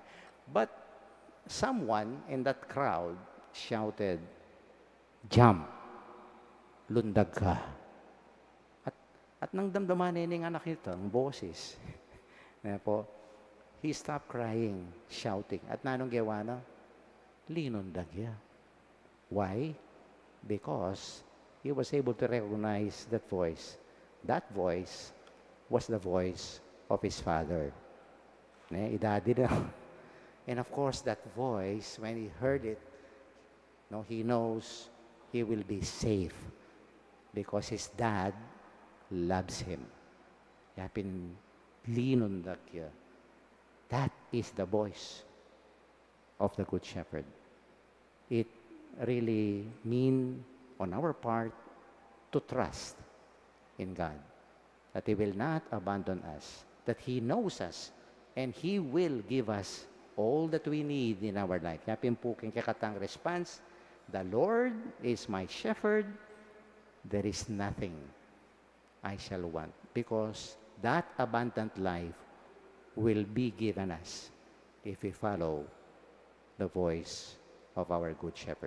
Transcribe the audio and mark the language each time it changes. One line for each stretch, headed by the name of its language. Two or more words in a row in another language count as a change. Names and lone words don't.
English: But, someone in that crowd shouted, jump,
Pampanga: lundag ka.
Filipino: At nang damdamanin ng anak nito, ang boses,
English: he stopped crying, shouting.
Pampanga: At nanong gawa na? Linundag ya.
English: Why? Because he was able to recognize that voice. That voice was the voice of his father.
Pampanga: Idadi na.
English: And of course, that voice, when he heard it, no, he knows he will be safe because his dad loves him.
Pampanga: Yapin linundag ya.
English: That is the voice of the Good Shepherd. It really means on our part to trust in God, that He will not abandon us, that He knows us, and He will give us all that we need in our life.
Pampanga: Yapin po king kakatang
English: response, the Lord is my shepherd, there is nothing I shall want, because that abundant life will be given us if we follow the voice of our Good Shepherd.